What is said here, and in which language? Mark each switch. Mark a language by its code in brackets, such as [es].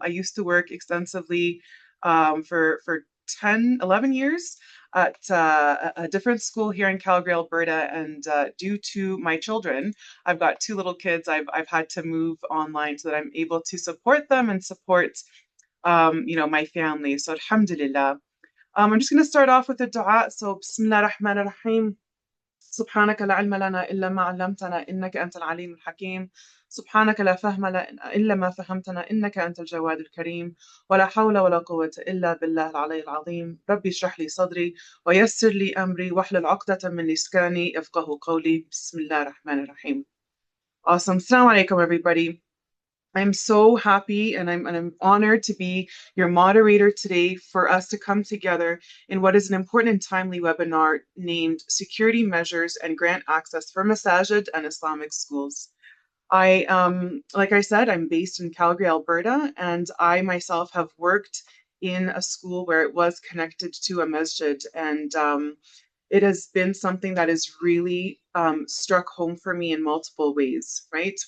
[en] I used to work extensively for 10, 11 years at a different school here in Calgary, Alberta. And due to my children, I've got two little kids. I've had to move online so that I'm able to support them and support my family. So alhamdulillah. I'm just going to start off with a dua. So Bismillah ar-Rahman ar-Rahim. [ar] سبحانك لا علم لنا إلا ما علمتنا إنك أنت العليم الحكيم سبحانك لا فهم لنا إلا ما فهمتنا إنك أنت الجواد الكريم ولا حول ولا قوة إلا بالله العلي العظيم ربي اشرح لي صدري ويسر لي أمري واحلل عقدة من لساني يفقهوا قولي بسم الله الرحمن الرحيم. [en] Awesome. Assalamu alaikum, everybody. I'm so happy and I'm honored to be your moderator today for us to come together in what is an important and timely webinar named Security Measures and Grant Access for Masajid and Islamic Schools. Like I said, I'm based in Calgary, Alberta, and I myself have worked in a school where it was connected to a masjid, and it has been something that has really struck home for me in multiple ways, right?